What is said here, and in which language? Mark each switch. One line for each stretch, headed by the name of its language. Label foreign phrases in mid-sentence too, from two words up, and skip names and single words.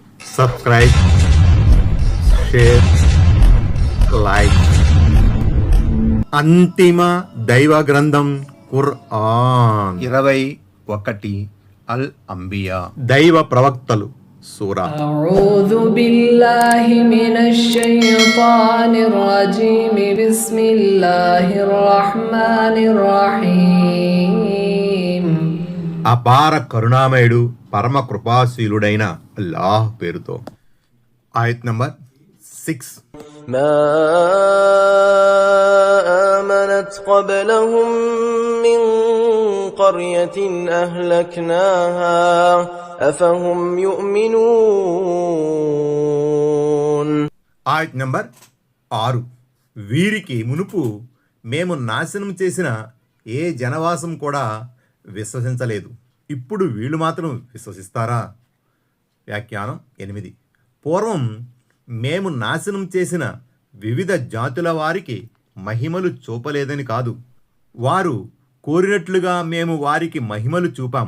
English: Subscribe, share, like.
Telugu: అంతిమ దైవ గ్రంథం ఖురాన్ 21 అల్ అంబియా దైవ ప్రవక్తలు సూరా.
Arabic: أعوذ بالله من الشيطان الرجيم بسم الله الرحمن الرحيم.
Telugu: అపార కరుణామయుడు పరమ కృపాశీలుడైన అల్లాహ్ పేరుతో. ఆయత్ నంబర్ 6.
Arabic: ما آمنت قبلهم من قرية أهلكناها أفهم يؤمنون.
Telugu: ఆయత్ నంబర్ 6. వీరికి మునుపు మేము నాశనం చేసిన ఏ జనవాసం కూడా విశ్వసించలేదు, ఇప్పుడు వీళ్ళు మాత్రం విశ్వసిస్తారా? వ్యాఖ్యానం 8. పూర్వం మేము నాశనం చేసిన వివిధ జాతుల వారికి మహిమలు చూపలేదని కాదు, వారు కోరినట్లుగా మేము వారికి మహిమలు చూపాము.